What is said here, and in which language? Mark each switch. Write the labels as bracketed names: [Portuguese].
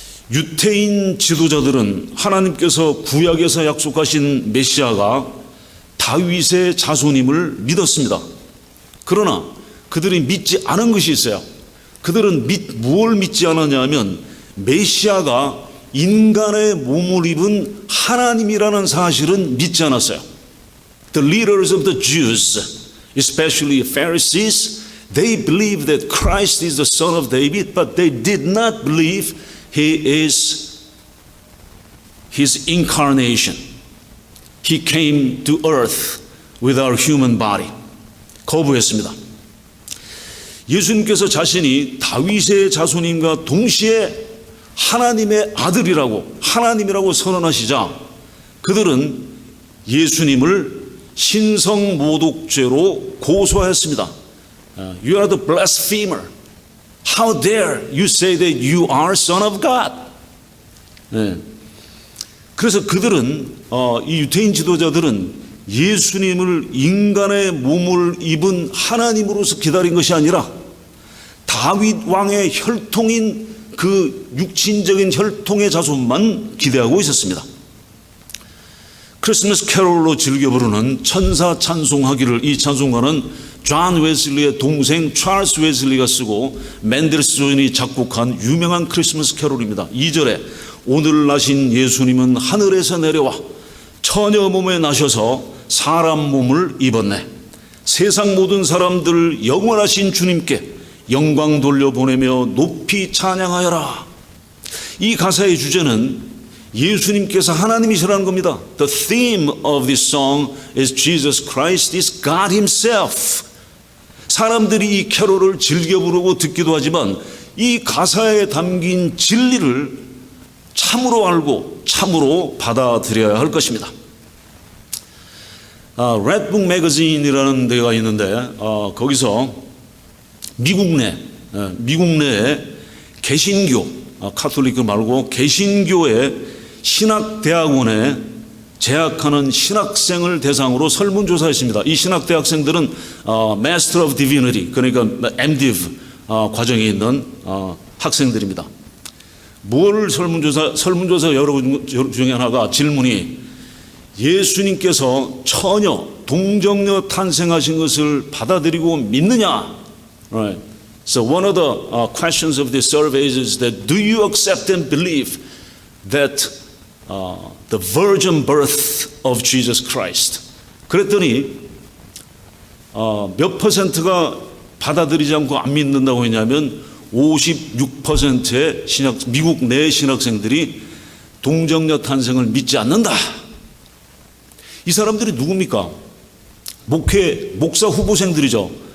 [Korean] 유태인 지도자들은 하나님께서 구약에서 약속하신 메시아가 다윗의 자손임을 믿었습니다. 그러나 그들이 믿지 않은 것이 있어요. 그들은 무엇을 믿지 않았냐 하면 메시아가 인간의 몸을 입은 하나님이라는 사실은 믿지 않았어요. [English] The leaders of the Jews, especially Pharisees, they believed that Christ is the son of David, but they did not believe He is His incarnation. He came to earth with our human body. [Korean] 거부했습니다. 예수님께서 자신이 다윗의 자손임과 동시에 하나님의 하나님이라고 선언하시자 그들은 예수님을 신성모독죄로 고소하였습니다. [English] You are the blasphemer. How dare you say that you are son of God? [Korean] 그래서 그들은 이 유태인 지도자들은 예수님을 인간의 몸을 입은 하나님으로서 기다린 것이 아니라 다윗 왕의 혈통인 그 육신적인 혈통의 자손만 기대하고 있었습니다. 크리스마스 캐롤로 즐겨 부르는 천사 찬송하기를 이 찬송가는 존 웨슬리의 동생 찰스 웨슬리가 쓰고 맨델스존이 작곡한 유명한 크리스마스 캐롤입니다. 2절에 오늘 나신 예수님은 하늘에서 내려와 처녀 몸에 나셔서 사람 몸을 입었네. 세상 모든 사람들 영원하신 주님께 영광 돌려보내며 높이 찬양하여라. 이 가사의 주제는 예수님께서 하나님이시라는 겁니다. [English] The theme of this song is Jesus Christ is God Himself. [Korean] 사람들이 이 캐롤을 즐겨 부르고 듣기도 하지만 이 가사에 담긴 진리를 참으로 알고 참으로 받아들여야 할 것입니다. 레드북 매거진이라는 데가 있는데 거기서 미국 내에 개신교, 카톨릭 말고 개신교의 신학대학원에 재학하는 신학생을 대상으로 설문조사했습니다. 이 신학대학생들은 Master of Divinity, 그러니까 MDiv 과정에 있는 학생들입니다. 뭘 설문조사 여러 중에 하나가 질문이 예수님께서 처녀, 동정녀 탄생하신 것을 받아들이고 믿느냐? [English] Right. So one of the questions of this survey is that do you accept and believe that the virgin birth of Jesus Christ? [Korean] 그랬더니 몇 퍼센트가 받아들이지 않고 안 믿는다고 했냐면 56%의 미국 내 신학생들이 동정녀 탄생을 믿지 않는다. 이 사람들이 누굽니까? 목사 후보생들이죠.